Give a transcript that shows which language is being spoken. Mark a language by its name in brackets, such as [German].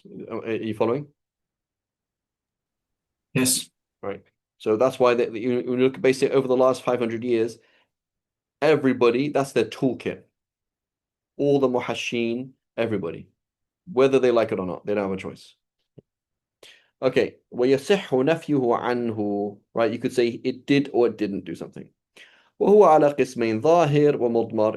[English] Are you following? Yes. Right. So that's why you look basically over the last 500 years, everybody, that's their toolkit. All the muhashin, everybody, whether they like it or not, they don't have a choice. Okay, [Arabic] ويصح نفيه عنه, [English] right? You could say it did or it didn't do something. [Arabic] وهو على قسمين ظاهر ومضمر.